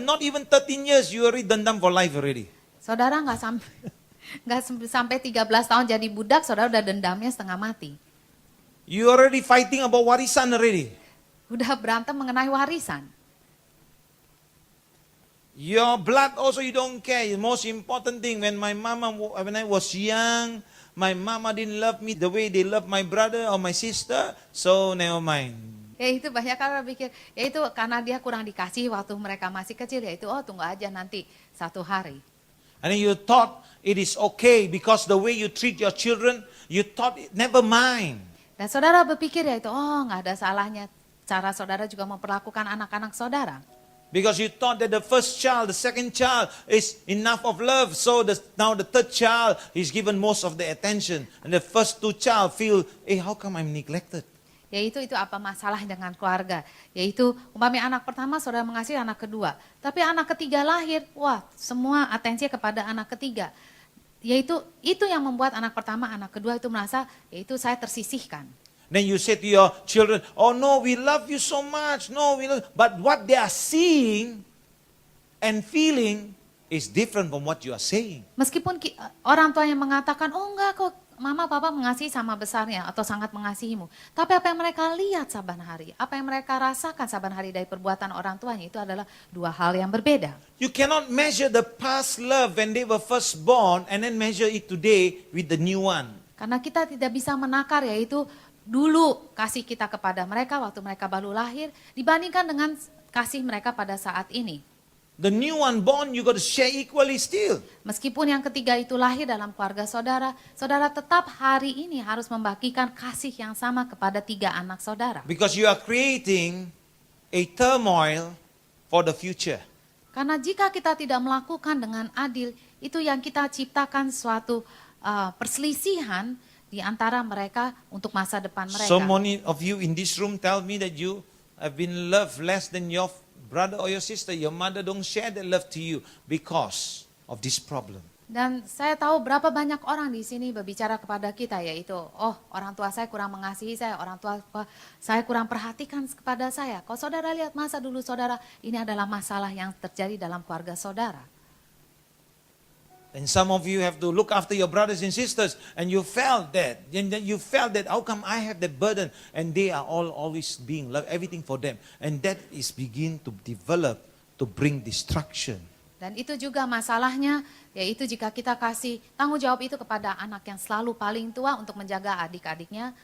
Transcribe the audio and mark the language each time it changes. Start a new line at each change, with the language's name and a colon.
English: not even 13 years, you already dendam for life already.
Indonesian: Saudara nggak sampai 13 tahun jadi budak, saudara udah dendamnya setengah mati.
English: You already fighting about warisan already.
Indonesian: Udah berantem mengenai warisan.
English: Your blood also you don't care. The most important thing, when I was young, my mama didn't love me the way they love my brother or my sister, so never mind.
Indonesian: Ya itu banyak orang pikir, ya itu karena dia kurang dikasih waktu mereka masih kecil, ya itu tunggu aja nanti satu hari.
English: And then you thought it is okay because the way you treat your children, you thought never mind.
Indonesian: Dan saudara berpikir ya itu, nggak ada salahnya cara saudara juga memperlakukan anak-anak saudara.
English: Because you thought that the first child, the second child is enough of love. So now the third child is given most of the attention. And the first two child feel, how come I'm neglected?
Indonesian: Yaitu itu apa masalah dengan keluarga. Yaitu umpamanya anak pertama saudara mengasihi anak kedua. Tapi anak ketiga lahir, semua atensi kepada anak ketiga. Yaitu itu yang membuat anak pertama, anak kedua itu merasa, yaitu saya tersisihkan.
English: Then you say to your children, oh no, we love you so much. No, we love. But what they are seeing and feeling is different from what you are saying.
Indonesian: Meskipun orang tua yang mengatakan, enggak kok mama papa mengasihi sama besarnya atau sangat mengasihimu. Tapi apa yang mereka lihat saban hari, apa yang mereka rasakan saban hari dari perbuatan orang tuanya itu adalah dua hal yang berbeda.
English: You cannot measure the past love when they were first born and then measure it today with the new one.
Indonesian: Karena kita tidak bisa menakar yaitu dulu kasih kita kepada mereka waktu mereka baru lahir dibandingkan dengan kasih mereka pada saat ini.
English: The new one born, you got to share equally still.
Indonesian: Meskipun yang ketiga itu lahir dalam keluarga saudara, saudara tetap hari ini harus membagikan kasih yang sama kepada tiga anak saudara.
English: Because you are creating a turmoil for the future.
Indonesian: Karena jika kita tidak melakukan dengan adil, itu yang kita ciptakan suatu perselisihan di antara mereka untuk masa depan mereka.
English: So many of you in this room tell me that you have been loved less than your brother or your sister. Your mother don't share that love to you because of this problem.
Indonesian: Dan saya tahu berapa banyak orang di sini berbicara kepada kita yaitu, orang tua saya kurang mengasihi saya, orang tua saya kurang perhatikan kepada saya. Kalau saudara lihat masa dulu saudara, ini adalah masalah yang terjadi dalam keluarga saudara.
English: And some of you have to look after your brothers and sisters, and you felt that. And then you felt that, how come I have that burden? And they are always being loved, everything for them. And that is begin to develop, to bring destruction.
Indonesian: Dan itu juga masalahnya, yaitu jika kita kasih tanggung jawab itu kepada anak yang selalu paling tua untuk menjaga adik-adiknya.